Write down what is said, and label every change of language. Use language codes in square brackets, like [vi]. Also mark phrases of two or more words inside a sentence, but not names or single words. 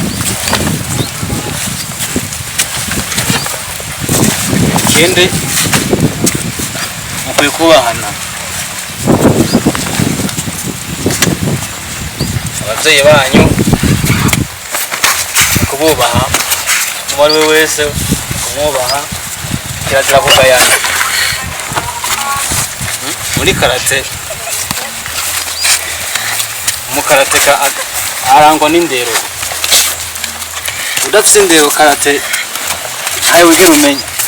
[rw] Ikindi mukwiye kubahana ababyeyi banyu, kububaha uwo ari we wese, kumwubaha, kirazira kugayana. Muri karate, umukarateka arangwa n'indero. Udafite indero karate ntawe wigera umenya.